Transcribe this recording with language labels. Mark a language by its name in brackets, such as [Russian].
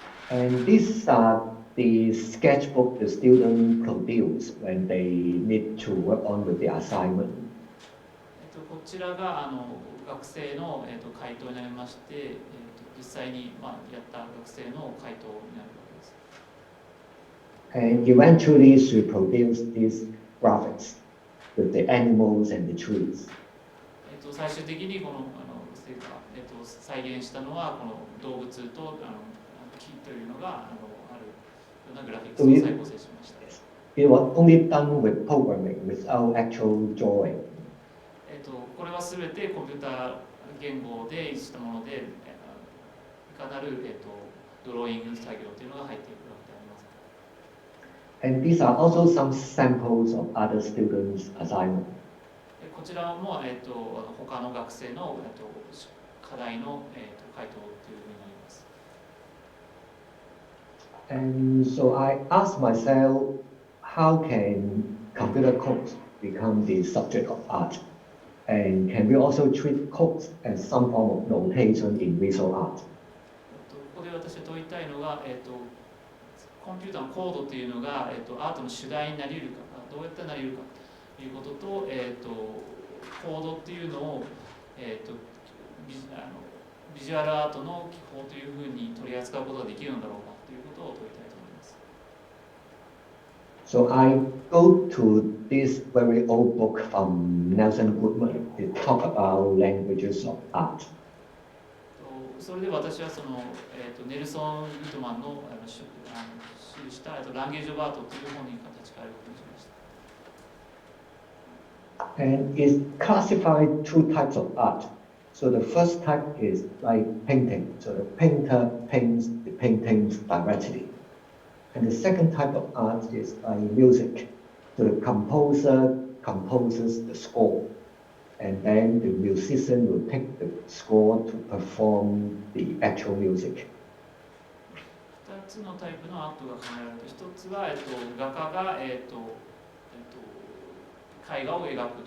[English] And these are the sketchbook the students produce when they need to work on with the assignment. [Japanese] こちらが学生の、回答になりまして、実際に、やった学生の回答になるわけです。 [English] And eventually she produced these graphics with the animals and the trees. [Japanese] 最終的にこの再現したのはこの動物と木というのがあるうなグラフィックスを再構成しました。 [English] It was only done with programming without actual drawing. [Japanese] これはすべてコンピューター言語でしたもので、いかなる、ドローイング作業というのが入っているわけであります。 [English] And these are also some samples of other students' assignment. [Japanese] こちらも、他の学生の、課題の、回答というふうになります。 [English] And so I asked myself, how can computer code become the subject of art? And can we also treat code as some form of notation in visual art? [Japanese] ここで私が問いたいのが、コンピューターのコードというのが、アートの主題になり得るか、どうやってなり得るかということと、コードっていうのを、ビジュアルアートの技法というふうに取り扱うことができるのだろうかということを問いたいと思います。 [English] So I go to this very old book from Nelson Goodman. It talks about languages of art. [Japanese] それで私はその、ネルソン・グッドマンの記したランゲージ・オブ・アートという本に立ち返ることにしました。 [English] And it's classified two types of art. So the first type is like painting. So the painter paints the paintings directly. And the second type of art is like music. So the composer composes the score. And then the musician will take the score to perform the actual music. [Japanese] 2つのタイプのアートが考えられると、1つは、画家が、絵画を描くと。